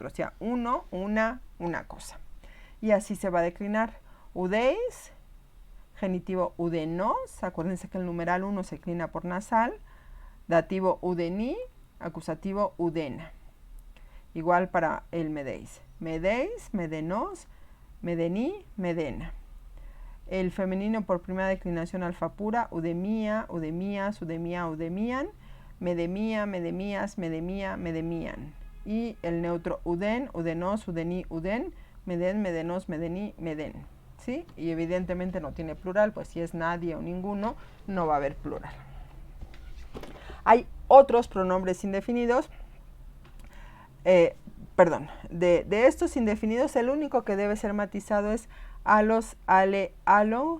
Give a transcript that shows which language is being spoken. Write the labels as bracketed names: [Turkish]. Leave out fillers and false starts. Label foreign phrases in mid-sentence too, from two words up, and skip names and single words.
[Spanish] O sea, uno, una cosa. Y así se va a declinar. [Greek] Udeis, genitivo udenos. [Spanish] Acuérdense que el numeral 1 se declina por nasal. Dativo udeni, acusativo udena. Igual para el medeis. [Greek] μηδείς, μηδενός, μηδενί, μηδένα. [Spanish] El femenino por primera declinación alfa pura, [Greek] οὐδεμία, οὐδεμιᾶς, οὐδεμιᾷ, οὐδεμίαν. μηδεμία, μηδεμιᾶς, μηδεμιᾷ, μηδεμίαν. Y el neutro οὐδέν, οὐδενός, οὐδενί, οὐδέν, μηδέν, μηδενός, μηδενί, μηδέν. [Spanish] ¿Sí? Y evidentemente no tiene plural, pues si es nadie o ninguno, no va a haber plural. Hay otros pronombres indefinidos. De estos indefinidos, el único que debe ser matizado es [Greek] ἄλλος, ἄλλη, ἄλλο.